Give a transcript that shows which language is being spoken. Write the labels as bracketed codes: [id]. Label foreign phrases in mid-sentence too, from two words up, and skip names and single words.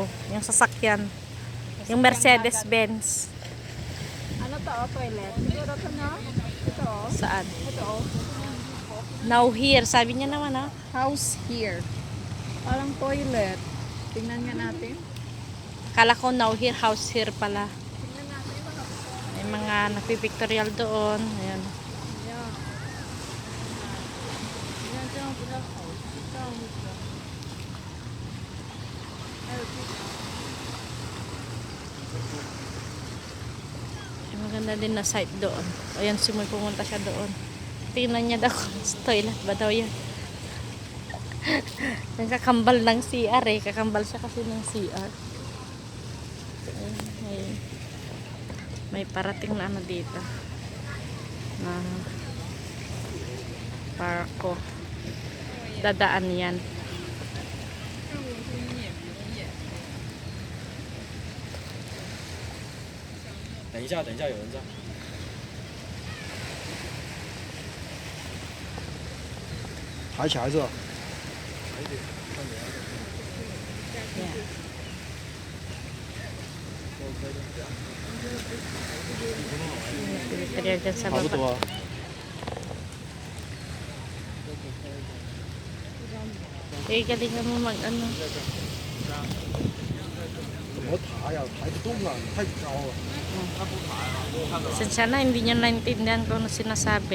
[tl] Yung sasakyan. Yung Mercedes-Benz. Ano to, oh? Toilet. Siguro to na? Ito, oh. Saan? Ito, oh. [en] Now here. [tl] Sabi niya naman, ha? [en] House here. [tl] Parang toilet. Tingnan nga natin. Kala ko [en] now here, house here [tl] pala. May mga nagpipictorial doon. Ayan. Yeah. Ay, maganda din na site doon. Ayan, simoy pumunta siya doon. Tingnan niya daw kung toilet ba daw yan. Yung kakambal ng CR eh. Kakambal siya kasi ng CR. Ayun, ayun. May parating na ano dito. Na parko. Dadaan yan. [zh] 等一下，等一下，有人在。抬起来是吧？ [tl] Yan. Nagpipilihan dyan sa [zh] 差不 [tl] baba. [zh] 多啊。 [tl] Eh, galingan mo mag ano. [zh] 怎么抬呀？抬不动啊，太高了。 [tl] Sensya na, hindi niya naintindihan kung ano sinasabi.